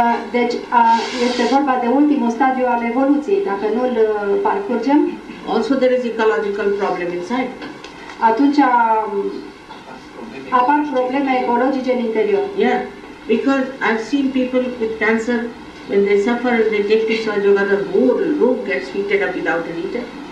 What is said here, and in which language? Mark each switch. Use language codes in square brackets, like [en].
[ro] Deci este vorba de ultimul stadiu al evoluției. Dacă nu-l parcurgem, [en] also there is ecological problem inside. [ro] Atunci apar probleme ecologice în interior. [en] Yeah, because I've seen people with cancer, when they suffer and they take to Sahaja Yoga, the whole room gets heated up without a heater.